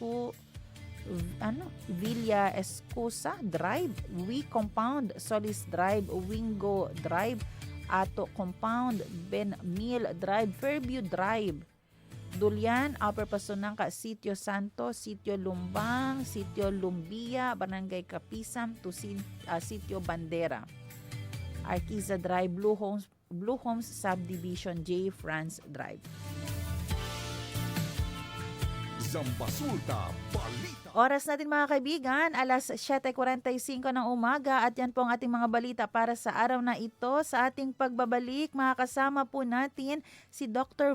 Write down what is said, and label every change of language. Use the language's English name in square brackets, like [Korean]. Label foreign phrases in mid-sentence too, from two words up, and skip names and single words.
[Filipino] Escusa Drive, We Compound, Solis Drive, Wingo Drive, Ato Compound, Ben Mil Drive, Fairview Drive, Dulian, Upper Pasunangka, Sitio Santo, Sitio Lumbang, Sitio Lumbia, Barangay Kapisam, to Sitio Bandera, Arquiza Drive, Blue Homes Subdivision, J. France Drive. Zambasulta Balita. Oras natin mga kaibigan, alas 7:45 ng umaga at yan po ang ating mga balita para sa araw na ito. Sa ating pagbabalik, makakasama po natin si Dr.